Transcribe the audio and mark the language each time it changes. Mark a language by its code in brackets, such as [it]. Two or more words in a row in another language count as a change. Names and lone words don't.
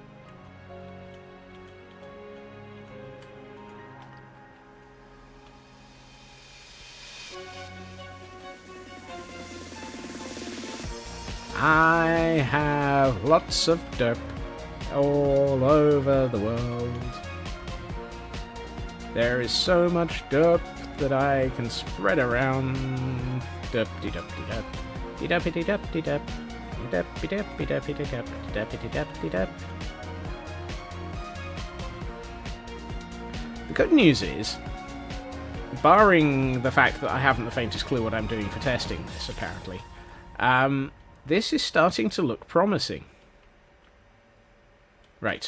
[en] I have lots of derp all over the world. There is so much derp that I can spread around. Derp-de-dup-de-dup. De-dup-de-dup-de-dup. De-dup-de-dup-de-dup-de-dup-de-dup-de-dup. The good news is, barring the fact that I haven't the faintest clue what I'm doing for testing this, apparently, this is starting to look promising. Right.